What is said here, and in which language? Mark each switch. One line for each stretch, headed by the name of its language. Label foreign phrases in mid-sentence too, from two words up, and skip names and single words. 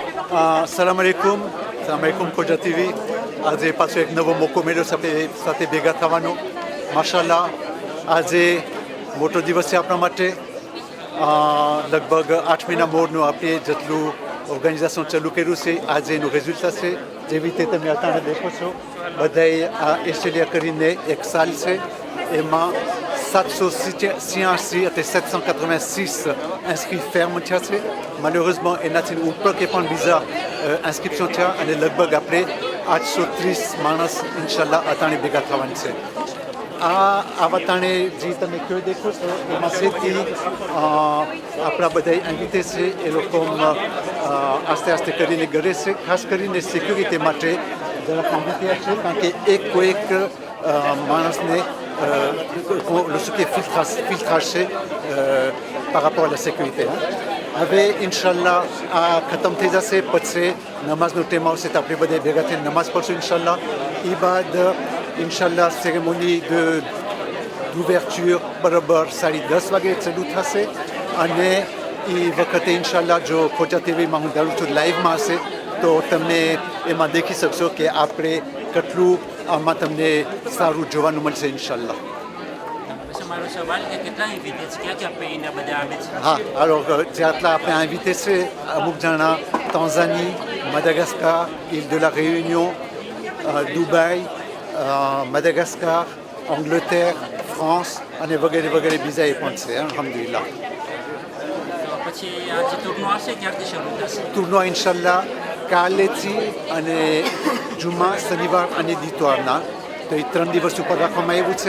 Arabic: Salam alaikum, Koja TV.
Gujarati: આજે પાછો એક નવો મોકો મળ્યો સાથે ભેગા થવાનો. માશાલ્લાહ આજે મોટો દિવસ છે આપણા માટે. લગભગ 8 મહિના મોરનું આપણે જેટલું ઓર્ગેનાઇઝેશન ચાલુ કર્યું છે આજે એનું રિઝલ્ટ છે. જેવી રીતે તમે અત્યારે દેખો છો બધાએ આ ઓસ્ટ્રેલિયા કરીને એક સાલ છે એમાં
French: 786 et 786 inscrits fermes
Gujarati: થયા છે. Malheureusement એનાથી ઉપર કે પણ બીજા ઇન્સ્ક્રિપ્શન થયા અને લગભગ આપણે 830 માણસ ઇન્શાલ્લાહ અતાણે ભેગા થવાની છે. આ વતાણે જે તમે કયો દેખો છો એમાં સેથી આપણા બધા ઇન્વિટે છે એ લોકો આસ્તે આસ્તે કરીને ઘરે છે. ખાસ કરીને સિક્યુરિટી માટે જરાક ઇન્વિટે છે કારણ કે એક માણસને
French: ce qui est filtrage par rapport à la sécurité.
Gujarati: હવે ઇન્શાલ્લાહ આ ખતમ થઈ જશે પછી નમાઝનો ટાઈમ આવશે તો આપણે બધા ભેગા થઈને નમાઝ પઢશું ઇન્શાલ્લાહ. એ બાદ ઇન્શાલ્લાહ
French: cérémonie d'ouverture
Gujarati: બરાબર 10:30 વાગે ચાલુ થશે અને એ વખતે ઇન્શાલ્લાહ જો ખોજા ટીવીમાં હું ધારું છું લાઈવમાં હશે તો તમે એમાં દેખી શકશો કે આપણે કેટલું આમાં તમને સારું જોવાનું મળશે ઇન્શાલ્લાહ. મારો સવાલ કે કેટલા ઇન્વિટે છે ક્યાં પૈને બધા આવે છે? હા, alors જેટલા આપણે ઇન્વિટે છે અમુક જણા તાન્ઝાની, મદાગાસ્કાર, île de la Réunion, દુબઈ, મદાગાસ્કાર, અંગ્લેતર, ફ્રાન્સ અને વગેરે વગેરે બીજા એ પણ છે અલ્હમ્દુલિલ્લાહ. પછી આ જે ટૂરનો હશે ક્યારથી શરૂ થશે? ટૂરનો ઇન્શાલ્લાહ કાલેથી અને જુમા, શનિવાર અને દિતવારના તો એ 3 દિવસ ઉપર રાખવામાં આવ્યું છે.